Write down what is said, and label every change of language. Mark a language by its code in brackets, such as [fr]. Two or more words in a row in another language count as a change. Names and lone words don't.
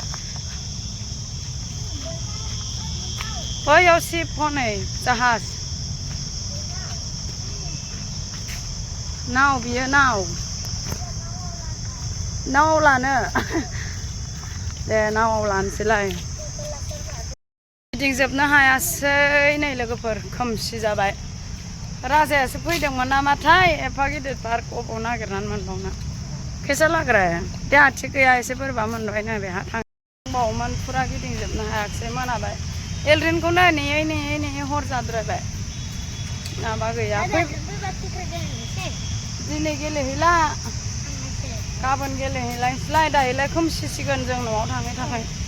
[brx] बैयाव शिप हनै जाहाज नाव बियो नाव लानो दे नावाव लानोसैलाय गिदिंजोबनो हायासै नै लोगोफोर खोमसि जाबाय राजायासो फैदोंमोन नामाथाय एफा गिदिर पार्क अबाव नागिरनानै मोनबावनो [hi] कैसा लग रहा है [brx] देहा थिग गैया एसे बोरैबा मोनबाय नो बेहा थांबावोमोन फुरा गिदिंजोबनो हायाखिसै मोनाबाय एलरिनखौनो नेयै हर जाद्रायबाय माबा गैया दिनै गेलेहैला गाबोन गेलेहैलायसैलाय दायोलाय खोमसिसिगोन जों न'आव थाङै थाखाय